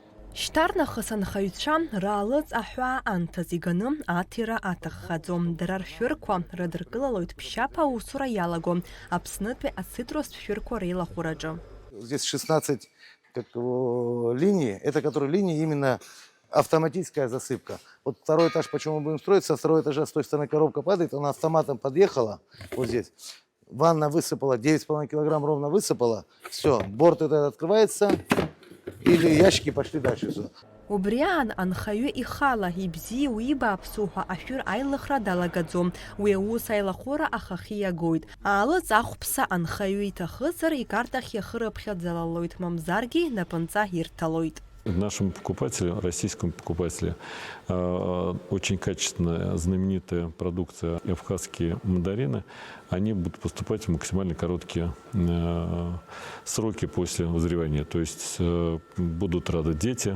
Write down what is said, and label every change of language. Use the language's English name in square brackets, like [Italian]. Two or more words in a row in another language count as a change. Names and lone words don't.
[Abkhazian] Шьҭарнахыс анхаҩцәа раалыҵ аҳәаа анҭаз иганы аҭира аҭаххаӡом. Дара ршәырқәа рыдыркылалоит ԥшьаԥа аусура иалаго Аԥснытәи ацитрустә шәырқәа реилахәыраҿы. [Russian] Здесь 16 линий, это которые линии именно автоматическая засыпка. Вот второй этаж, почему мы будем строить, со второго этажа с той стороны коробка падает, она автоматом подъехала, вот здесь. Ванна высыпала, 9,5 килограмм ровно высыпала, все, борт этот открывается, или ящики пошли дальше. Все. [Abkhazian] Убриан анхаҩы ихала ибзиоу ибааԥсу ҳәа ашәыр аилыхра далагаӡом. Уи аус аилахәыра ахахьы иагоит. Аалыҵ ахәԥса анхаҩы иҭахызар икартахь иахырыԥхьаӡалалоит, мамзаргьы напынҵа ирҭалоит. [Russian] Нашему покупателю, российскому покупателю, очень качественная, знаменитая продукция абхазские мандарины, они будут поступать в максимально короткие сроки после вызревания. То есть будут рады дети.